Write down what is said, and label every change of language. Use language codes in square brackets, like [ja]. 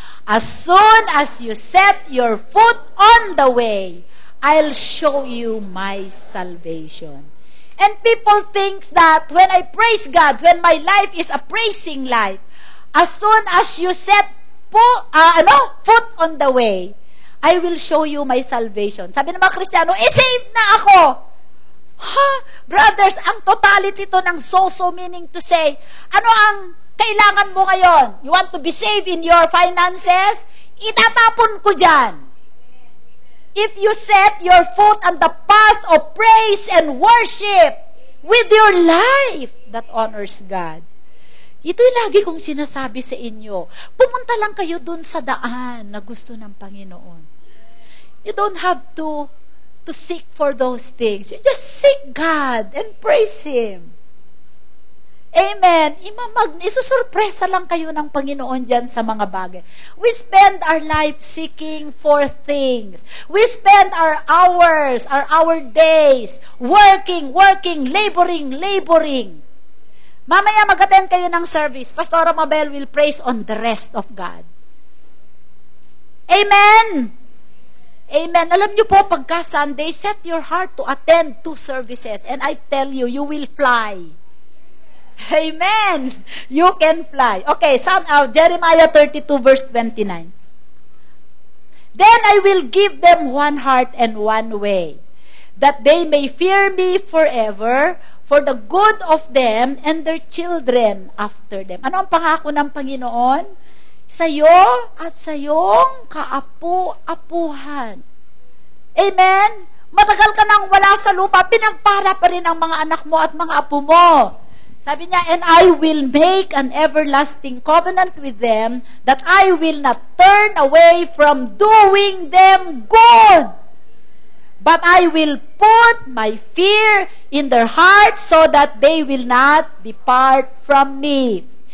[en] As soon as you set your foot on the way, I'll show you my salvation. And people think that when I praise God, when my life is a praising life, as soon as you set foot on the way, I will show you my salvation. [tl] Sabi ng mga Kristiyano, saved na ako. [en] Brothers, ang totality to ng so meaning to say, [tl] ano ang kailangan mo ngayon? [en] You want to be saved in your finances? [tl] Itatapon ko dyan. [en] If you set your foot on the path of praise and worship with your life that honors God. [tl] Ito'y lagi kong sinasabi sa inyo. Pumunta lang kayo dun sa daan na gusto ng Panginoon. [en] You don't have to seek for those things. You just seek God and praise Him. Amen. [tl] Isusurpresa lang kayo ng Panginoon dyan sa mga bagay. [en] We spend our life seeking for things. We spend our hours, our days, working, laboring. [tl] Mamaya mag-attend kayo ng service. [en] Pastor Mabel will praise on the rest of God. Amen. Amen. [tl] Alam niyo po, pagka [en] Sunday, set your heart to attend 2 services. And I tell you, you will fly. Amen. You can fly. Okay, Jeremiah 32 verse 29. Then I will give them one heart and one way, that they may fear me forever, for the good of them and their children after them. [tl] Ano ang pangako ng Panginoon? Sa'yo at sa iyong kaapu-apuhan. Amen? Matagal ka nang wala sa lupa, pinagpara pa rin ang mga anak mo at mga apo mo. Sabi niya, [en] and I will make an everlasting covenant with them, that I will not turn away from doing them good. But I will put my fear in their hearts so that they will not depart from me.